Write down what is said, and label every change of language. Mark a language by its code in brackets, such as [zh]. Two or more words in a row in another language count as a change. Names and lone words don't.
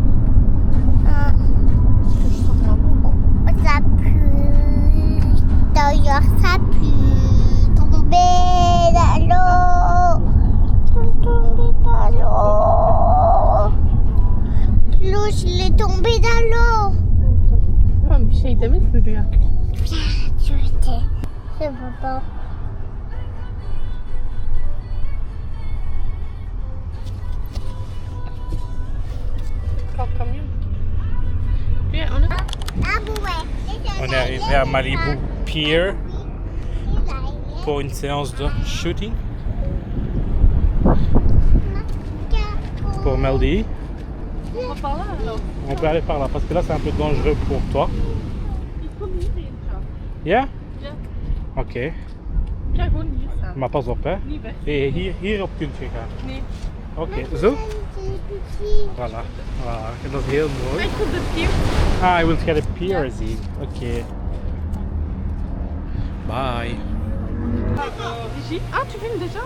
[fr] Ça pue. D'ailleurs, ça pue. Tomber dans l'eau. Tomber dans l'eau. L'eau, je l'ai tombé dans l'eau. [tr] Oh, bir şey demedi mi Rüya? [fr] Je sais. Je veux pas. [tr] Kalkamıyorum. Rüya onu... [fr] On est arrivé à Malibu Pier pour une séance de shooting pour Melody. On va par là alors. On peut aller par là parce que là c'est un peu dangereux pour toi. Il faut venir déjà. Yeah? [nl] Ja. Oké, Ja, gewoon hier staan. maar pas op hè. Niet weg. Hierop kunt je gaan. Nee. Oké, zo? Voilà. Voilà. Dat is heel mooi. Ik wil de pier. Ah, je wilt jij de pier zien. Oké. Bye. [fr] Ah, tu filmes déjà?